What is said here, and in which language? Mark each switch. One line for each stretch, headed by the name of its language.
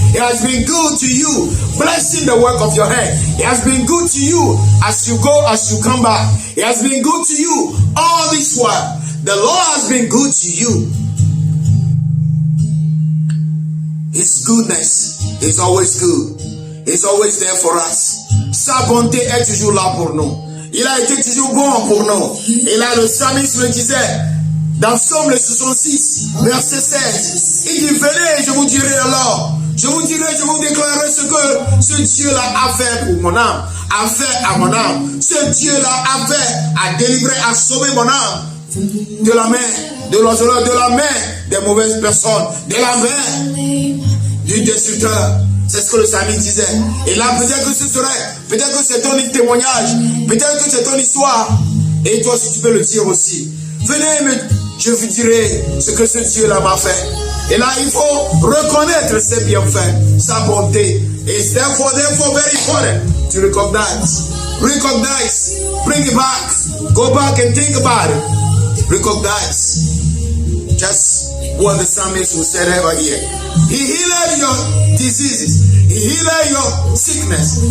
English: He has been good to you, blessing the work of your hand. He has been good to you as you go, as you come back. He has been good to you all this while. The Lord has been good to you. His goodness is always good. He's always there for us.
French: Sa bonté est toujours là pour nous. Il a été toujours bon pour nous. Et là, le psalmiste le disait, dans Psaume 66, verset 16, il dit, venez, je vous dirai alors, je vous déclarerai ce que ce Dieu-là a fait pour mon âme, a fait à mon âme. Ce Dieu-là a fait, a délivré, a sauvé mon âme de la main, de la main des mauvaises personnes, de la main du destructeur. C'est ce que le psalmiste disait. Et là, peut-être que c'est ton témoignage, peut-être que c'est ton histoire. Et toi aussi, tu peux le dire aussi. Venez, je vous dirai ce que ce Dieu-là m'a fait. Et là, il faut reconnaître ses bienfaits, sa bonté.
English: Et therefore very important to recognize. Recognize. Bring it back. Go back and think about it. Recognize. Just what the psalmist will say over here. He healed your diseases. He healed your sickness.